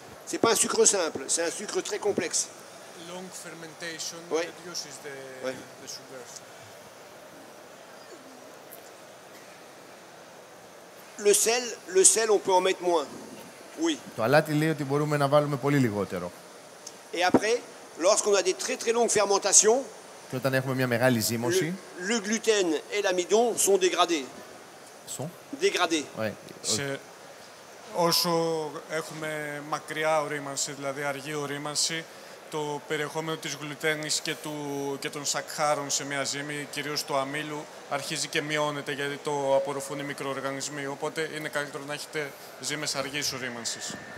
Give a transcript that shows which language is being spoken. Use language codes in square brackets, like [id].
[fr] C'est pas un sucre simple, c'est un sucre très complexe. [en] Long fermentation [fr] Ouais. [en] reduces [fr] Ouais. [en] the sugars. [fr] Le sel, on peut en mettre moins. Oui. [el] Το αλάτι λέει ότι μπορούμε να βάλουμε πολύ λιγότερο. [fr] Et après, lorsqu'on a des très très longues fermentations, [el] Και όταν έχουμε μια μεγάλη ζύμωση... [fr] le gluten et l'amidon sont dégradés. Sont? Dégradés. Ouais. [el] Όσο έχουμε μακριά ορίμανση, δηλαδή αργή ορίμανση, το περιεχόμενο της γλουτένης και των σακχάρων σε μια ζύμη, κυρίως του αμύλου, αρχίζει και μειώνεται γιατί το απορροφούν οι μικροοργανισμοί. Οπότε είναι καλύτερο να έχετε ζύμες αργής ορίμανσης.